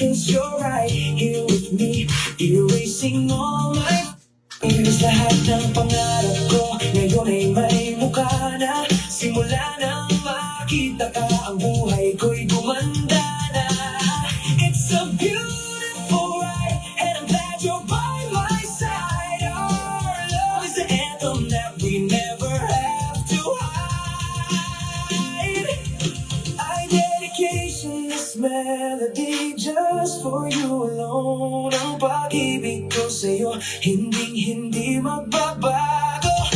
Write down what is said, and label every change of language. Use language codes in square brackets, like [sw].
[en] you're right here with me, erasing all my fears. [tl] Lahat ng pangarap ko ngayon ay may mukha na. Simula nang makita ka, ang buhay ko'y gumanda na. [en] It's a beautiful ride, and I'm glad you're by my side. Our love is the anthem that we never have to hide. I dedication this melody just for you alone. [tl] Ang pag-ibig ko sa'yo, hindi magbabago.